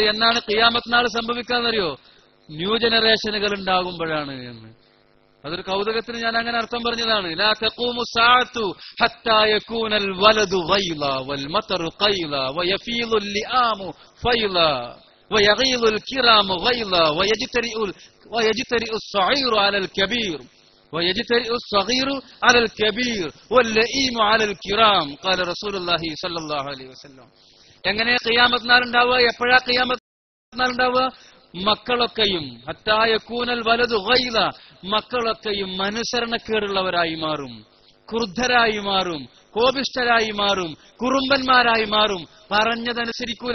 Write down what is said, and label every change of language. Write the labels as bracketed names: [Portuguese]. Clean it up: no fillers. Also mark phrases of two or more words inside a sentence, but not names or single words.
[Malayalam] എന്നാണ് ഖിയാമത്ത് നാൾ സംഭവിക്കാന്നറിയോ? ന്യൂ ജനറേഷനുകൾ ഉണ്ടാകുമ്പോഴാണ് എന്ന്. അതൊരു കൗതുകത്തിന് ഞാൻ അങ്ങനെ അർത്ഥം പറഞ്ഞതാണ്. [Arabic] لا تقوم الساعة حتى يكون الولد غيظا و المطر قيظا ويفيض اللئام فيضا. ويغيض الكرام غيضا ويجترئ الصغير على الكبير ويجترئ الصغير على الكبير واللئيم على الكرام قال رسول الله صلى الله عليه وسلم. [Malayalam] എങ്ങനെ ഖിയാമത്ത് നാൾ ഉണ്ടാവുക? എപ്പോഴാ ഖിയാമത്ത് നാൾ ഉണ്ടാവുക? മക്കളൊക്കെയും [Arabic] حتى يكون الولد غيظا, [Malayalam] മക്കളൊക്കെയും അനുസരണക്കേടുള്ളവരായി മാറും, ക്രുദ്ധരായി മാറും, കോപിഷ്ഠരായി മാറും, കുറുമ്പന്മാരായി മാറും, പറഞ്ഞതനുസരിക്കൂല.